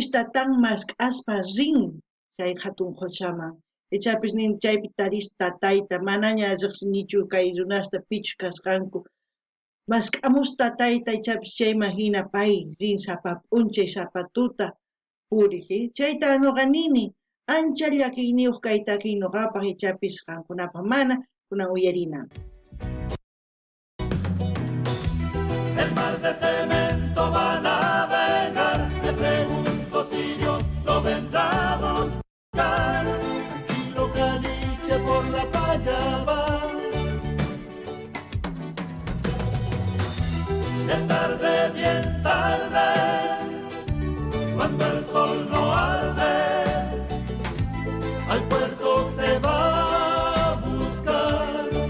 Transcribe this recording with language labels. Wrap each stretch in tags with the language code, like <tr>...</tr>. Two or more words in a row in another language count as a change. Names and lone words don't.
<qu>tatan mask'aspa rin chay hatun quchaman ichapis nin chaypi taris tatayta manaña riqsinichu kay runasta pichu kasqanku mask'amus tatayta ichapis chay imagina pay rin sapa p'unchay sapatuta puriq, chayta nuqa nini ancha llakiyniyuq kay takiy nuqapaq ichapis qankunapaq mana kunan uyarinan.</qu> <es>El mar de cemento va a navegar, me pregunto si Dios lo vendrá a buscar. Tranquilo caliche por la playa va. Es tarde, bien tarde, cuando el sol no arde, al puerto se va a buscar.</es>